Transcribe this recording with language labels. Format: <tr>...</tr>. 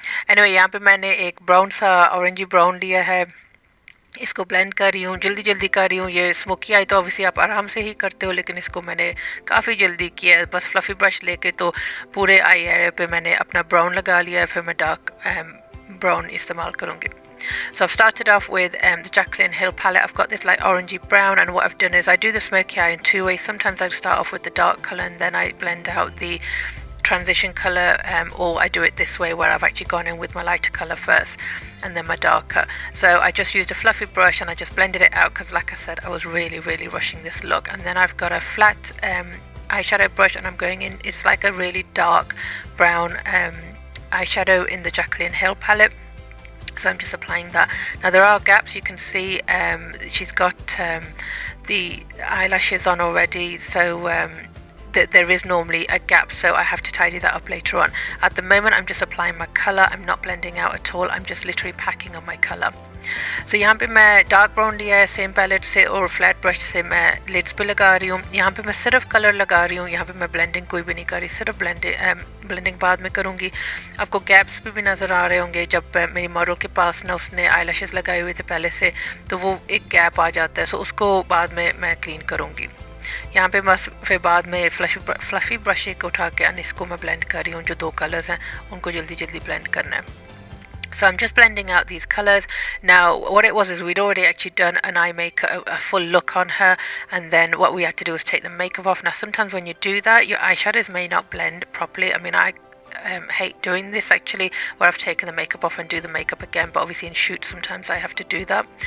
<hi>Anyway, यहाँ पे मैंने एक ब्राउन सा ऑरेंजी ब्राउन लिया है, इसको ब्लेंड कर रही हूँ, जल्दी कर रही हूँ. ये स्मोकी आई तो ऑब्वियसली आप आराम से ही करते हो, लेकिन इसको मैंने काफ़ी जल्दी किया है. बस फ्लफ़ी ब्रश लेके तो पूरे आई एरिया पे मैंने अपना ब्राउन लगा लिया है, फिर मैं डार्क ब्राउन इस्तेमाल करूँगी.</hi> <en>So I've started off with the Jaclyn Hill palette. I've got this like orangey brown, and what I've done is I do the smoky eye in 2 ways. Sometimes I start off with the dark colour and then I blend out the transition colour, or I do it this way where I've actually gone in with my lighter colour first and then my darker. So I just used a fluffy brush and I just blended it out, because like I said, I was really rushing this look. And then I've got a flat eyeshadow brush, and I'm going in, it's like a really dark brown eyeshadow in the Jaclyn Hill palette. So I'm just applying that. Now there are gaps, you can see she's got the eyelashes on already, so there is normally a gap, so I have to tidy that up later on. At the moment I'm just applying my colour, I'm not blending out at all, I'm just literally packing on my colour.</en> <hi>So यहाँ पे मैं dark brown लिया है same palette से, और flat brush से मैं leads पे लगा रही हूँ. यहाँ पे मैं सिर्फ कलर लगा रही हूँ, यहाँ पे मैं ब्लेंडिंग कोई भी नहीं कर रही, सिर्फ ब्लेंडिंग बाद में करूँगी. आपको गैप्स भी नज़र आ रहे होंगे. जब मेरी मॉडल के पास ना उसने आईलैशेस लगाए हुए थे पहले से, तो वो एक गैप आ जाता है, सो उसको बाद में मैं क्लीन करूँगी. यहाँ पे बस फिर बाद में फ्लफ़ी ब्रश एक उठा के इसको मैं ब्लेंड कर रही हूँ. जो 2 कलर्स हैं उनको जल्दी ब्लेंड करना है.</hi> <en>So I'm just blending out these colours. Now what it was is we'd already actually done an eye makeup, a full look on her, and then what we had to do was take the makeup off. Now sometimes when you do that, your eyeshadows may not blend properly. I mean, I hate doing this actually, where I've taken the makeup off and do the makeup again, but obviously in shoots sometimes I have to do that.</en>